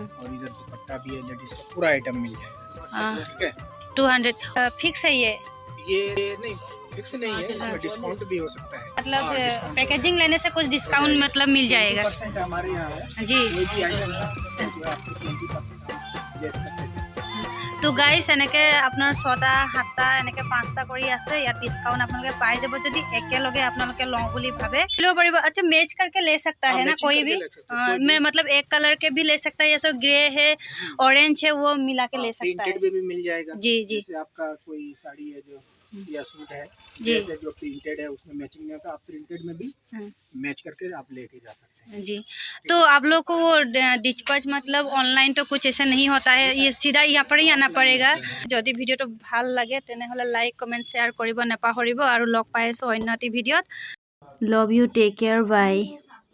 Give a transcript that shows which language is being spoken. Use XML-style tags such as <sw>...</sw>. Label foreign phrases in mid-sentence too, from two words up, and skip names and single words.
<hi>और इधर दुपट्टा भी है, लेडीज का पूरा आइटम मिल जाएगा, हाँ। ठीक है। 200 फिक्स है ये, नहीं फिक्स नहीं है, इसमें डिस्काउंट भी हो सकता है। मतलब पैकेजिंग लेने से कुछ डिस्काउंट मतलब मिल जाएगा 20% हमारे यहाँ है जी। कोई भी आइटम है जो आपको 20% हम दे सकते हैं।</hi> <as>তো গাইছ এনেকৈ আপোনাৰ 6টা 7টা এনেকৈ 5টা কৰি আছে। ইয়াত ডিছকাউণ্ট আপোনালোকে পাই যাব যদি একেলগে আপোনালোকে লওঁ বুলি ভাবে ল'ব পাৰিব।</as> <hi>अच्छा मैच करके ले सकता है ना कोई भी, मैं मतलब एक कलर के भी ले सकता है, जैसे ग्रे है ऑरेंज है वो मिला के ले सकता है। प्रिंटेड भी मिल जाएगा जी जी। जैसे आपका कोई साड़ी है जो या सूट है जी। जैसे जो प्रिंटेड है उसमें मैचिंग नहीं होता, आप प्रिंटेड में भी मैच करके आप लेके जा सकते हैं। जी। तो आप लोग को वो डिस्पैच मतलब ऑनलाइन तो कुछ ऐसा नहीं होता है, ये सीधा यहाँ पर ही आना पड़ेगा।</hi> <as>যদি ভিডিওটো ভাল লাগে তেনেহলে</as> <en>like comment share</en> <as>কৰিব নাপাহৰিব আৰু লগ পাই আছো অন্য এটি ভিডিওত।</as> <en>Love you, take care, bye.</en>